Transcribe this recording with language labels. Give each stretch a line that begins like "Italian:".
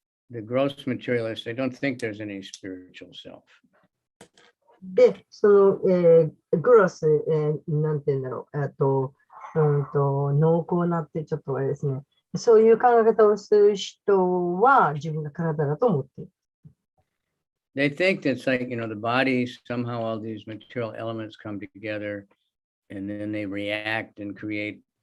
English: The gross materialists, they don't think there's any spiritual self.
Japanese: で、その、グロス、なんて言うんだろう、濃厚なってちょっとあれですね。そういう考え方をする人は自分が体だと思っている。
English: They think that's like, the body, somehow all these material elements come together and then they react and create,